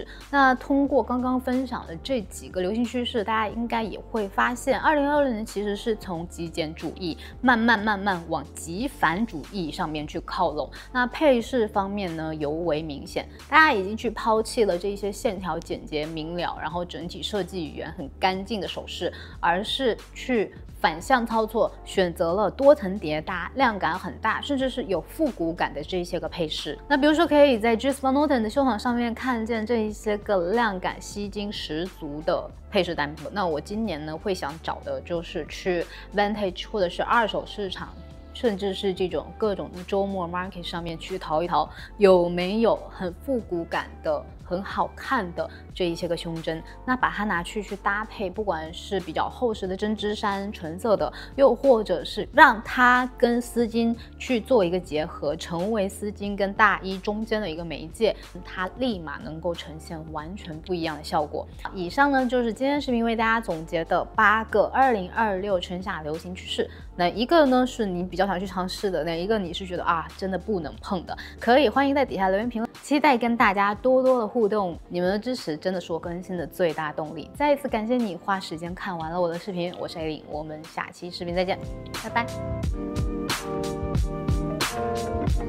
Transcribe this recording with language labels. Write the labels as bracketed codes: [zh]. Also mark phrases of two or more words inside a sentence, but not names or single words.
[zh] 那通過剛剛分享的這幾個流行趨勢，大家應該也會發現，2026年其實是從極簡主義慢慢往極繁主義上面去靠攏。那配飾方面呢，尤為明顯，大家已經去拋棄了這些線條簡潔明了，然後整體設計語言很乾淨的首飾，而是去反向操作，選擇了多層疊搭、量感很大，甚至是有復古感的這些個配飾。那比如說，可以在 Dries Van Noten 的秀場上面看見這一些個量感吸睛十足的配飾單品。那我今年呢會想找的就是去 Vintage 或者是二手市場，甚至是這種各種的周末 market 上面去淘一淘，有沒有很復古感的、很好看的這一些個胸針，那把它拿去搭配，不管是比較厚實的針織衫，純色的，又或者是讓它跟絲巾去做一個結合，成為絲巾跟大衣中間的一個媒介，它立馬能夠呈現完全不一樣的效果。以上呢就是今天視頻為大家總結的8個2026春夏流行趨勢。那一個呢是你比較想去嘗試的，哪一個你是覺得真的不能碰的，可以歡迎在底下留言評論，期待跟大家多多的互動，你們的支持真的是我更新的最大動力。再一次感謝你花時間看完了我的視頻，我是 Aileen，我們下期視頻再見，拜拜。